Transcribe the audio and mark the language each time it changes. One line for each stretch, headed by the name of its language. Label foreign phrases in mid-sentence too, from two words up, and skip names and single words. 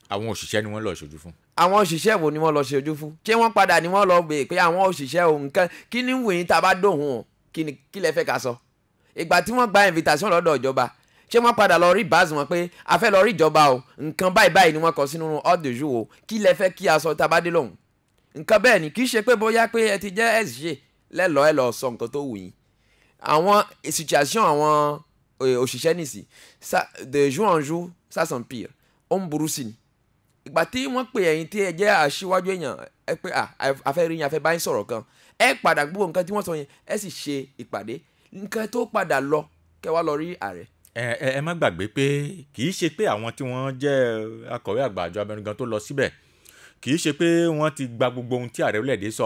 Yoruba: àwọn òṣìṣẹ́ ni wọ́n lọ ṣojú fún. àwọn òṣìṣẹ́ wo ni wọ́n lọ ṣojú fún ṣé wọ́n padà ni wọ́n lọ gbé pé àwọn òṣìṣẹ́ o nǹkan kí ni wòye tá a bá dóhùn o kí lẹ fẹ́ ká sọ. ìgbà tí wọ́n gba invitation lọ́dọ̀ ìjọba ṣé wọ́n padà lọ rí báàsì wọn pé a fẹ́ lọ rí ìjọba o nǹkan báyìí ni wọ́n kọ sínú
French: ordre du jour
Yoruba: o kí lẹ fẹ́ kí a sọ tá a bá dé lóhùn. nǹkan bẹ́ẹ̀ ni kì í ṣe pé bóyá pé ẹ ti jẹ́ SG ẹ lọ sọ nǹkan tó wù yín. àwọn situation àwọn òṣìṣẹ́ nìsí
French: de jour en jour ça s'empire
Yoruba: ó ń burú sí ni. ìgbà tí wọ́n pè ẹ̀yin tí ẹ jẹ́ aṣíwájú èèyàn ẹ pé a fẹ́ rí yín a fẹ́ bá yín sọ̀rọ̀ kan ẹ padà gbogbo nǹkan tí wọ́n sọ yẹn ẹ sì ṣe ìpàdé nǹkan tó padà lọ kẹ́ wá lọ rí ààrẹ. ẹ má gbàgbé pé kì í ṣe pé àwọn tí wọ́n jẹ́ akọ̀wé àgbà àjọ abẹnugan tó lọ síbẹ̀ kì í ṣe pé wọ́n ti gba gbogbo ohun tí ààrẹ orílẹ̀-èdè sọ.